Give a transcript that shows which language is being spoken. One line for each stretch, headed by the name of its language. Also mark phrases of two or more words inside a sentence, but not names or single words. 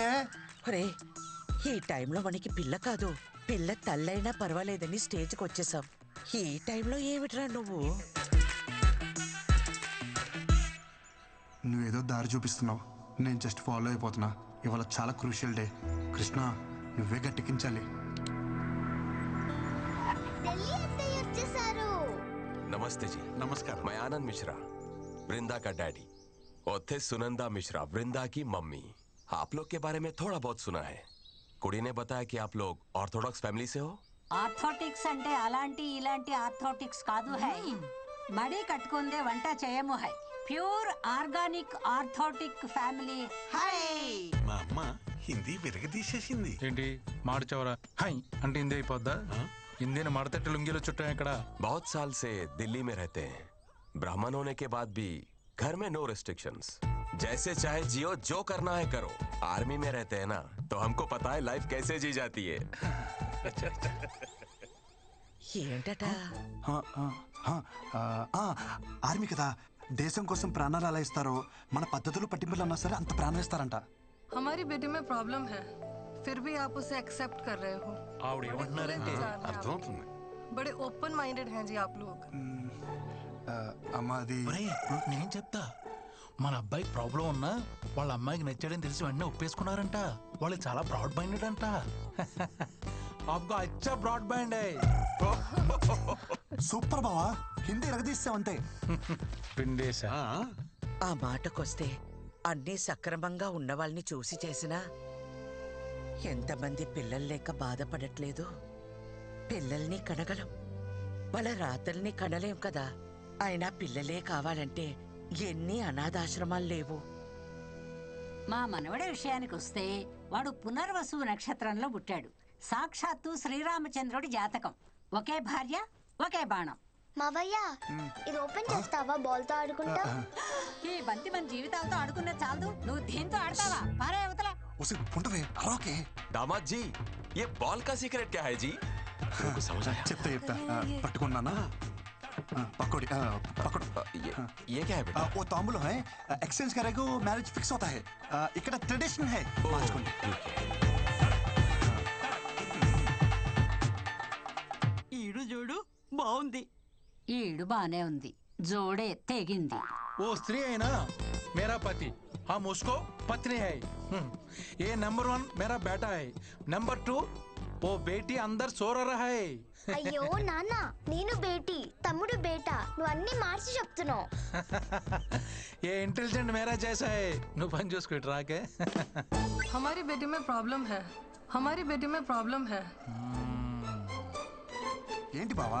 Telugu: ఒరే, ఈ టైంలో మనకి పిల్ల కాదు, పిల్ల తల్లైనా పర్వాలేదని స్టేజ్కి వచ్చేసాం. ఈ టైంలో ఏమిట్రా నువ్వు? నువ్వేదో దారి చూపిస్తున్నావు, నేను జస్ట్ ఫాలో అయిపోతున్నా. ఇవాళ చాలా
English: crucial day.
Telugu: కృష్ణ, నువ్వే గట్టెక్కించాలి.
Hindi: नमस्ते जी। नमस्कार। मैं आनंद मिश्रा, वृंदा का डैडी, और थे सुनंदा मिश्रा, वृंदा की मम्मी। आप लोग के बारे में थोड़ा बहुत सुना है। कुड़ी ने बताया कि आप लोग
English: orthodox family
Hindi: से हो।
Telugu: ఆర్థోటిక్స్ అంటే అలాంటి ఇలాంటి ఆర్థోటిక్స్ కాదు హై. మడి కట్టుకుందే వంట చేయము హై.
English: pure organic orthotic family
Telugu: హై. మా అమ్మ హిందీ విరగదీసేసింది. ఏంటి మార్చవరా? హై అంటే హిందీ అయిపోద్దా? హిందీని మడతట్టి లుంగీలో చుట్టాం ఇక్కడ.
Hindi: बहुत साल से दिल्ली में रहते हैं। ब्राह्मण होने के बाद भी घर में
English: no restrictions,
Hindi: जैसे चाहे जियो, जो करना है करो। आर्मी में रहते हैं ना, तो हमको पता है लाइफ कैसे जी जाती है।
Telugu: ఏంటట? ఆర్మీ కదా, దేశం కోసం ప్రాణాలు అలా ఇస్తారో, మన పద్ధతులు పట్టింపులు అన్నా సరే అంత ప్రాణం ఇస్తారంట.
Hindi: हमारी बेटी में प्रॉब्लम है, फिर भी आप उसे एक्सेप्ट कर रहे हो।
Telugu: ఆవిడ ఏమంటున్నారంటే అర్థమవుతుంది.
Hindi: बड़े
English: open minded
Hindi: हैं जी आप लोग।
Telugu: అమ్మా అది నేను చెప్తా. మన అబ్బాయి ప్రాబ్లం ఉన్నా వాళ్ళ అమ్మాయికి నచ్చాడని తెలిసి వెంటనే ఒప్పేసుకున్నారంట. వాళ్ళు చాలా
English: broad minded
Telugu: అంట.
Hindi: आपका अच्छा
English: broad band
Hindi: है।
Telugu: సూపర్ బావా, హిందీ ఎరగదీసావంతే. పిండేశా. ఆ మాటకొస్తే అన్నీ సక్రమంగా ఉన్న వాళ్ళని చూసి చేసినా ఎంతమంది పిల్లలు లేక బాధపడట్లేదు. పిల్లల్ని కనగలం, వాళ్ళ రాతల్ని కనలేం కదా. అయినా పిల్లలే కావాలంటే ఎన్ని అనాథాశ్రమాలు లేవు. మా మనవడి విషయానికి వస్తే వాడు పునర్వసు నక్షత్రంలో పుట్టాడు. సాక్షాత్తు శ్రీరామచంద్రుడి జాతకం. ఒకే భార్య, ఒకే బాణం. మావయ్య, ఇది ఓపెన్ చేస్తావా? బాల్ తో ఆడుకుంటా. ఈ బంతి మన జీవితాలతో ఆడుకున్న చాలదు, నువ్వు దీంతో ఆడతావా? పారే అవతల.
Hindi: दामाद जी, ये बॉल का सीक्रेट क्या है जी? समझ आया?
Telugu: చెప్తా చెప్తా. పట్టుకున్నానా?
Hindi: पकड़ पकड़। ये क्या है बेटा? वो तांबूल है, एक्सचेंज करेगा
English: marriage fix
Hindi: होता है।
Telugu: ఇక్కడ ట్రెడిషన్ है। మార్చుకోండి. ఈడు చూడు బాగుంది. ఈడు బానే ఉంది, జోడే తెగింది.
Hindi: वो स्त्री है ना, मेरा पति, हम उसको पत्नी है। ये नंबर 1 मेरा बेटा है, नंबर 2 वो बेटी अंदर सो रहा है।
Telugu: అయ్యో నాన్న, నేను బేటీ, తమ్ముడు బేటా, నువ్వు అన్ని మార్చి చెప్తున్నావు.
Hindi: ये इंटेलिजेंट मेरा जैसा है।
Telugu: నువ్వు పని చూసుకో రాకే.
Hindi: हमारी बेटी में प्रॉब्लम है, हमारी बेटी में प्रॉब्लम है।
Telugu: ఏంటి బావా?